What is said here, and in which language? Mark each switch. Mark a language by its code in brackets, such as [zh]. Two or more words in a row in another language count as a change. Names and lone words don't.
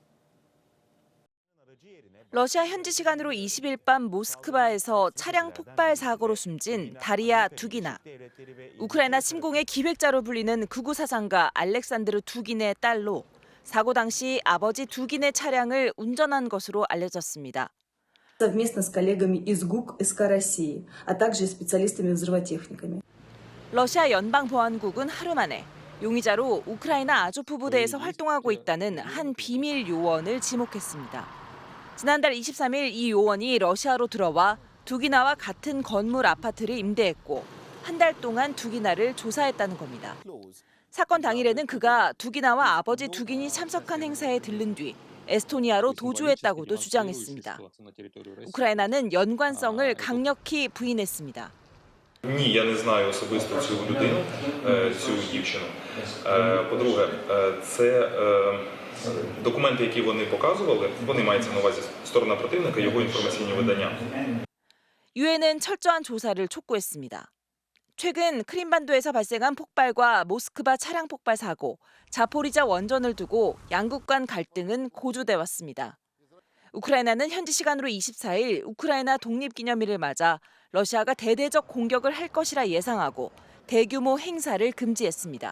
[ko] 러시아 현지 시간으로 20일 밤 모스크바에서 차량 폭발 사고로 숨진 다리아 두기나. 우크라이나 침공의 기획자로 불리는 극우 사상가 알렉산드르 두긴의 딸로 사고 당시 아버지 두긴의 차량을 운전한 것으로 알려졌습니다. [ru] совместно с коллегами из ГУК СК России, а также специалистами взрывотехниками. [ko] 러시아 연방보안국은 하루 만에 용의자로 우크라이나 아조프 부대에서 활동하고 있다는 한 비밀 요원을 지목했습니다. 지난달 23일 이 요원이 러시아로 들어와 두기나와 같은 건물 아파트를 임대했고 한 달 동안 두기나를 조사했다는 겁니다. 사건 당일에는 그가 두기나와 아버지 두긴이 참석한 행사에 들른 뒤 에스토니아로 도주했다고도 주장했습니다. 우크라이나는 연관성을 강력히 부인했습니다. [uk] Ні, я не знаю особисто цю людину, цю дівчину. По-друге, це документи, які вони показували, вони мають на увазі сторона противника, його інформаційні видання. [ko] 유엔은 철저한 조사를 촉구했습니다. 최근 크림반도에서 발생한 폭발과 모스크바 차량 폭발 사고, 자포리자 원전을 두고 양국 간 갈등은 고조돼 왔습니다. 우크라이나는 현지 시간으로 24일 우크라이나 독립기념일을 맞아 러시아가 대대적 공격을 할 것이라 예상하고 대규모 행사를 금지했습니다.